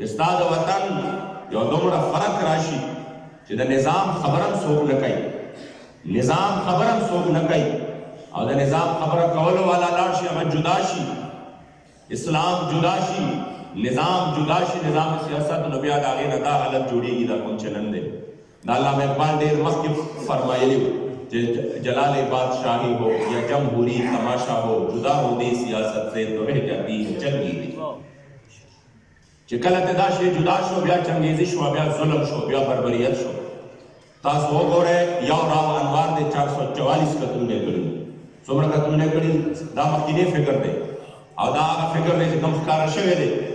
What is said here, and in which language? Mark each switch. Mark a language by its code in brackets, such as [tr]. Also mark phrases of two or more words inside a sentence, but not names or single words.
[ps] ستا د وطن یو دومره فرق راشي چې د نظام خبره هم څوک نه کوي نظام خبره هم څوک نه کوي او د نظام خبره کولو والا لاړ شي هغه جدا شي اسلام جدا شي نظام جدا شي نظام سیاست نو بیا د هغې نه دا حالت جوړېږي دا کوم چلن دی دا علامه اقبال ډېر مخکې فرمایلی و [ur] کہ جلال بادشاہی ہو یا جمہوری تماشا ہو جدا ہو دی سیاست سے تو رہ جاتی ہے چنگیزی [ps] چې کله ته دا شی جدا شو بیا چنگیزی شو بیا ظلم شو بیا بربریت شو تاسو وګورئ یو راو انوار د 444 قتلونه کړي څومره قتلونه کړي دا مخکینی فکر دی او دا هغه فکر دی چې کوم ښکاره شوی دی